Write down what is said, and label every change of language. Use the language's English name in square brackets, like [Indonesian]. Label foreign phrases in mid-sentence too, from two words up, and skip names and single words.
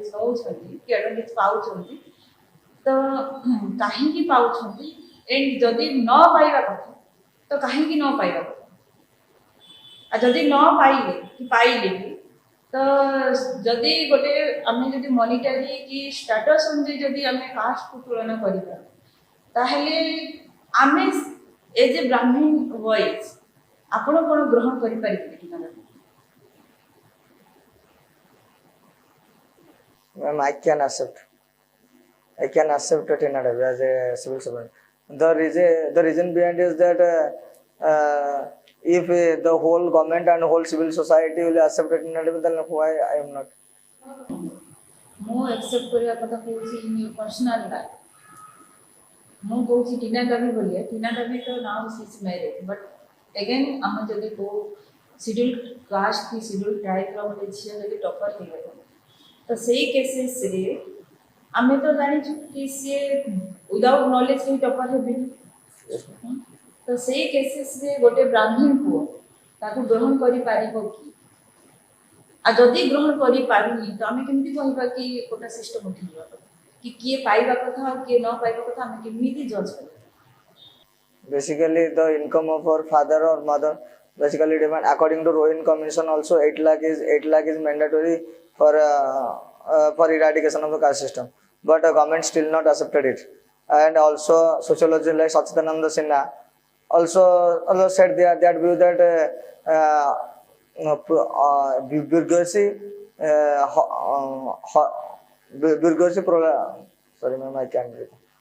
[Odia] ନେଉଛନ୍ତି କି ଆଡଭାଣ୍ଟେଜ ପାଉଛନ୍ତି ତ କାହିଁକି ପାଉଛନ୍ତି ଏଣ୍ଡ ଯଦି ନ ପାଇବା କଥା ତ କାହିଁକି ନ ପାଇବା କଥା ଆଉ ଯଦି ନ ପାଇଲେ କି ପାଇଲେ ବି ତ ଯଦି ଗୋଟେ ଆମେ ଯଦି ମନିଟାରୀ କି ଷ୍ଟାଟସ୍ ଅନୁଯାୟୀ ଯଦି ଆମେ କାଷ୍ଟକୁ ତୁଳନା କରିବା ତାହେଲେ ଆମେ [English] as a Brahmin boys [Odia] ଆପଣ କ'ଣ ଗ୍ରହଣ କରିପାରିବେ କି ନା [English] Ma'am, I can accept Tina Devi as a civil servant. The reason behind is that if the whole government and whole civil society will accept Tina Devi, then why I am not? [Odia] ମୁଁ ଆକ୍ସେପ୍ଟ କରିବା କଥା କହୁଛି [English] in your personal life [Odia] ମୁଁ କହୁଛି ଟିନା ଦାବି ଭଳିଆ ଟିନା ଦାବି ତ [English] now she is married but again [Odia] ଆମେ ଯଦି କେଉଁ [English] schedule caste [Odia] କି [English] schedule tribe [Odia] ଗୋଟେ ଝିଅ ଯଦି ଟପର୍ ହେଇଗଲା ତ ସେଇ କେସେସ୍ରେ ଆମେ ତ ଜାଣିଛୁ କି ସିଏ [English] without knowledge [Odia] ହିଁ ଟପର୍ ହେବେନି ତ ସେଇ କେସେସ୍ରେ ଗୋଟେ ବ୍ରାହ୍ମଣ ପୁଅ ତାକୁ ଗ୍ରହଣ କରିପାରିବ କି ଆଉ ଯଦି ଗ୍ରହଣ କରିପାରୁନି ତ ଆମେ କେମିତି କହିବା କି [English] quota system [Odia] ଉଠିଯିବା କଥା କି କିଏ ପାଇବା କଥା ଆଉ କିଏ ନ ପାଇବା କଥା ଆମେ କେମିତି ଜଜ୍ କରିବା [English] Basically, the income of our father or mother basically demand according to Rohini Commission also 8 lakh is mandatory for eradication of the caste system, but government still not accepted it. And also sociologist like Sachidananda Sinha also said that view that bureaucracy sorry ma'am, I can't read.